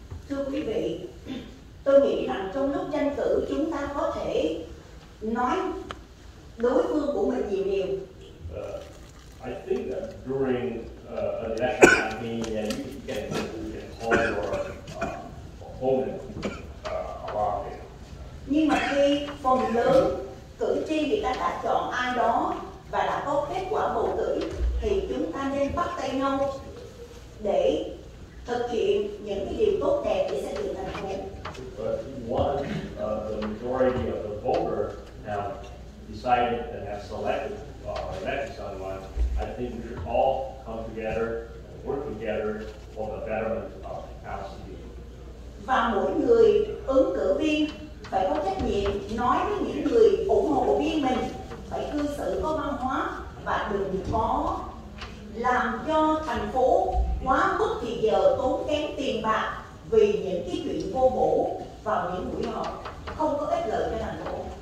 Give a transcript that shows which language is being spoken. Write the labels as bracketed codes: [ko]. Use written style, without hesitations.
[vi] Thưa quý vị, tôi nghĩ rằng trong lúc tranh cử chúng ta có thể nói đối phương của mình nhiều điều. [en] I think that during an election campaign, you can call your opponent a lot. [vi] Nhưng mà khi phần lớn cử tri người ta đã chọn ai đó và đã có kết quả bầu cử thì chúng ta nên bắt tay nhau để thực hiện những cái điều tốt đẹp để xây dựng thành phố. [en] But once the majority of the voters have decided and have selected elected someone, I think we should all come together and work together for the betterment of our city. [vi] Và mỗi người ứng cử viên phải có trách nhiệm nói với những người ủng hộ viên mình phải cư xử có văn hóa và đừng có làm cho thành phố quá mất thì giờ tốn kém tiền bạc vì những cái chuyện vô bổ vào những buổi họp không có ích lợi cho thành phố.